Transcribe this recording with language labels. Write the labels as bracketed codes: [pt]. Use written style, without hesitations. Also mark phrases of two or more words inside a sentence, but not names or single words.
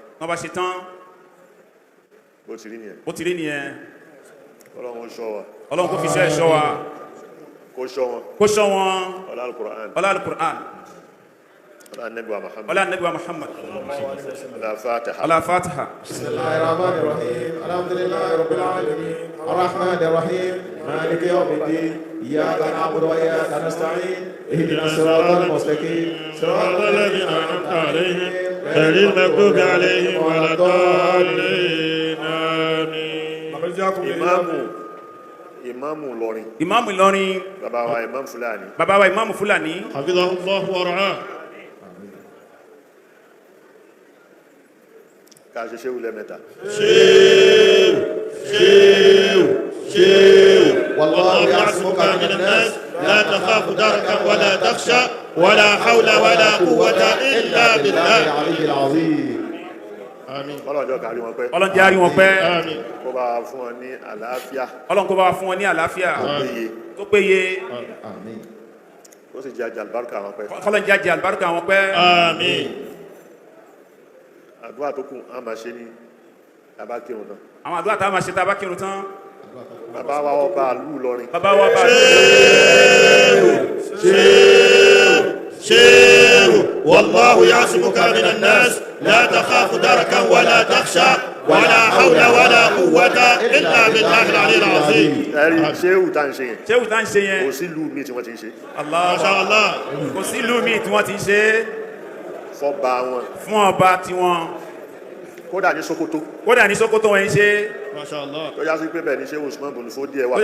[yo] wọ́n bá ṣe tán. bó ti rí nìyẹn. bó ti rí nìyẹn. Ọlọ́run ó ṣọ́ wa. Ọlọ́run kó fi ṣe ẹ̀ṣọ́ wa. kó ṣọ́ wọn. kó ṣọ́ wọn. ọlá Al-Qur'an. ọlá Al-Qur'an. ọlá Ànábì wa Muhammad. ọlá Ànábì wa Muhammad. ọlá Fatiha. ọlá Fatiha. [ar] بسم الله الرحمن الرحيم. الحمد لله رب العالمين. الرحمن الرحيم. مالك يوم الدين. إياك نعبد وإياك نستعين. اهدنا الصراط المستقيم. صراط الذين أنعمت عليهم. غير المغضوب عليهم ولا الضالين. [yo] Ìmáàmù Ìlọrin. Ìmáàmù Ìlọrin. Bàbá wa Ìmáàmù Fúlàní. Bàbá wa Ìmáàmù Fúlàní. [ar] حفظه الله ورعاه. [yo] ká ṣe ṣéwù lẹ́mẹ̀ta. ṣéwù. [ar] والله يعصمك من الناس. لا تخاف دركا ولا تخشى. ولا حول ولا قوة إلا بالله. [yo] Àmín. Ọlọ́jọ́ kárí wọn pẹ́. Ọlọ́jọ́ kárí wọn pẹ́. Àmín. Kó bá wa fún wọn ní àlàáfíà. Ọlọ́run kó bá wa fún wọn ní àlàáfíà. tó péye. Àmín. Kó sì jẹ́ àjẹ́ àlùbáríkà wọn pẹ́. Ọlọ́run jẹ́ àjẹ́ àlùbáríkà wọn pẹ́. Àmín. Àdúrà tó kù á máa ṣe ní tàbá kírun tán. Àwọn àdúrà tá a máa ṣe tàbá kírun tán. Bàbá wa Ọba Ìlọrin. Bàbá wa Ọba [ar] شيخ والله يعصمك من الناس لا تخاف دركا ولا تخشى ولا حول ولا قوة إلا بالله العلي العظيم. [yo] ẹ̀rí ṣéwù tá ń ṣe yẹn. ṣéwù tá ń ṣe yẹn. kò sí ìlú mi tí wọ́n ti ń ṣe. Allah. [ar] ما شاء الله. [yo] Kò sí ìlú mi tí wọ́n ti ń ṣe. fọ́ba wọn. fún ọba tiwọn. kódà ní Sókótó. kódà ní Sókótó wọ́n ń ṣe. [ar] ما شاء الله. [yo] tó yá sí pé bẹ́ẹ̀ ni ṣéwù Usman bùnú fódíẹ̀ wà.